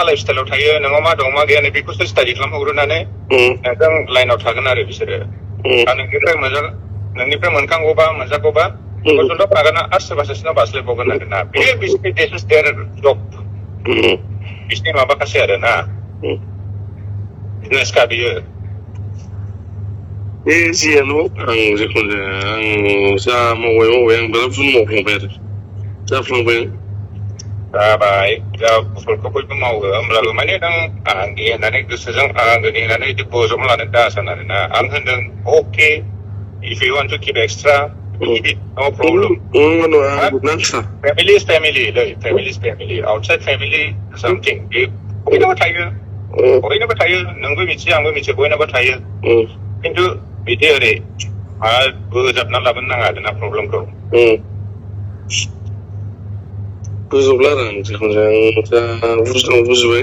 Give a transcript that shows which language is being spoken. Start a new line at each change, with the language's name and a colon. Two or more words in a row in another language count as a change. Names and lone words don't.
English: life style
Bodo: थायो नोंनाव मा दं मा गैया बेखौसो स्टाडि खालामहरनानै नोंजों लाइनाव थागोन आरो बिसोरो नोंनिफ्राय मोनखांगौबा मोनजागौबा गथ'ल' थागोन आरो सोरबा सासेनाव बास्लायबावगोन आरो ना बे बिसोरनि जब बिसोरनि माबाखासै आरो ना बिजनेसखा बियो बे जियानो आं जिखुनु जाया आं जा मावबाय आं बिराद भुल मावफ्लांबाय आरो जाफ्लांबाय जाबाय फुलखौ बयबो मावो होमब्लाबो माने नों आंनि होननानै गोसोजों आंनि होननानै बोजबना लानो दासान आरो ना आं होनदों अके
English: if you want to keep extra No problem. Ano, nasa. Family is family, family is family. Outside family something.
Bodo: बयनाबो थायो बयनाबो थायो नोंबो मिथियो आंबो मिथियो बयनाबो थायो खिन्थु बिदि ओरै बोजाबना लाबोनो नाङा आरोना प्रब्लेमखौ बुजोबला आरो आं जिखुनु जाया बुजिबाय